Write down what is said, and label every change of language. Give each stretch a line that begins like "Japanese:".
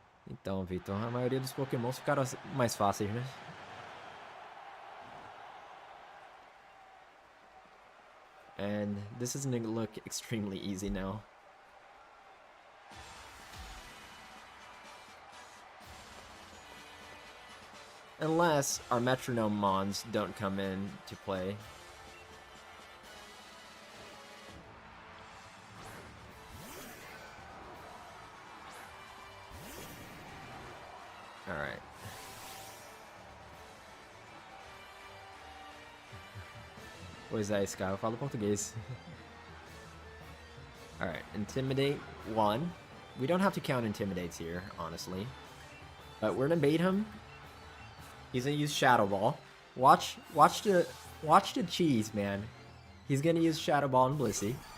Portuguese: Então, Vitor, a maioria dos Pokémons ficaram mais fáceis, né?
English: And this is gonna look extremely easy now. Unless our Metronome Mons don't come in to play. Alright.
Portuguese: Pois é, Sky, eu falo português.
English: Alright, Intimidate 1. We don't have to count Intimidates here, honestly. But we're gonna bait him. He's gonna use Shadow Ball. Watch the cheese, man. He's gonna use Shadow Ball and Blissey.